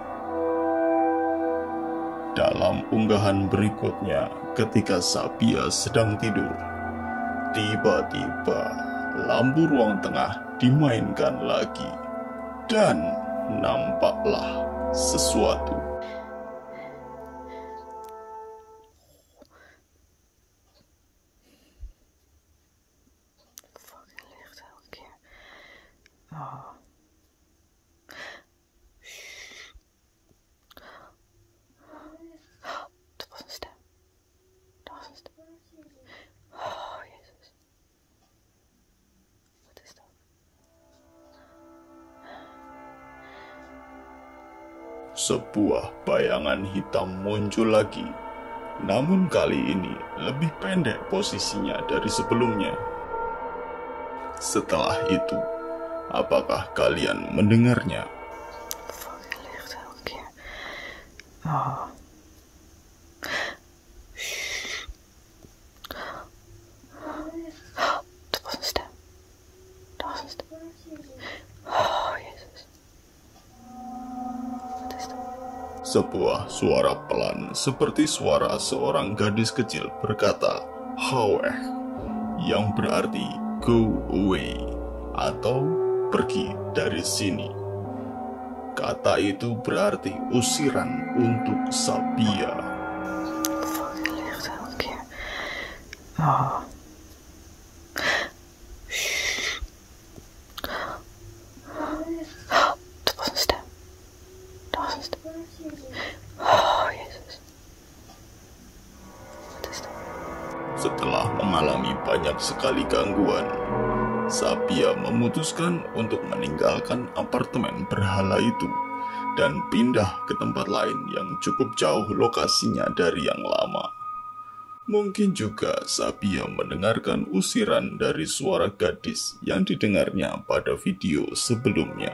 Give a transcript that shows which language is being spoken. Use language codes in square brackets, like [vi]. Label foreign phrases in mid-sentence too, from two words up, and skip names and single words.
[id] Dalam unggahan berikutnya, ketika Sabia sedang tidur, tiba-tiba lampu ruang tengah dimainkan lagi, dan nampaklah sesuatu. [nl] Fucking licht elke keer. Oh. Dat was een stem. Dat was een stem. Oh, Jezus. Wat is dat? [id] Sebuah bayangan hitam muncul lagi, namun kali ini lebih pendek posisinya dari sebelumnya. Setelah itu, apakah kalian mendengarnya? [nl] Fucking licht elke keer. Oh. Dat was een stem. Dat was een stem. Oh, Jezus. Wat is dat? [id] Sebuah suara pelan seperti suara seorang gadis kecil berkata, "Haweh," yang berarti [en] go away [id] atau pergi dari sini. Kata itu berarti usiran untuk Sabia. [nl] Fucking licht elke keer. Oh. Dat was een stem. Dat was een stem. Oh, Jezus. Wat is dat? [id] Setelah mengalami banyak sekali gangguan, Sabia memutuskan untuk meninggalkan apartemen berhala itu dan pindah ke tempat lain yang cukup jauh lokasinya dari yang lama. Mungkin juga Sabia mendengarkan usiran dari suara gadis yang didengarnya pada video sebelumnya.